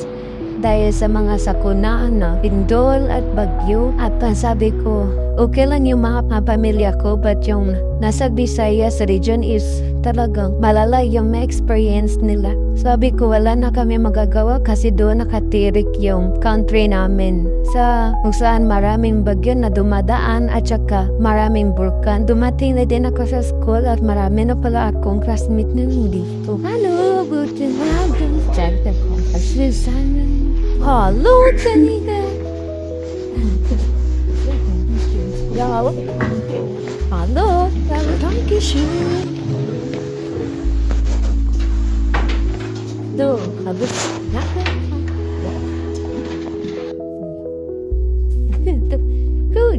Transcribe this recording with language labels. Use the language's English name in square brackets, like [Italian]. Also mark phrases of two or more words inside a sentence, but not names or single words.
[Filipino] Dahil sa mga sakuna na pindol at bagyo at sabi ko, okay lang yung mga pamilya ko but yung nasa Visayas region is talagang malala yung ma-experience nila. Sabi ko wala na kami magagawa kasi doon nakatirik yung country namin. Sa kung saan maraming bagyo na dumadaan at saka maraming bulkan. Dumating na din ako sa school at marami na pala akong classmate na dito. [German] Hello, guten Abend. Hallo, Janine. Ja, hallo. Danke schön. So, habe ich Gut.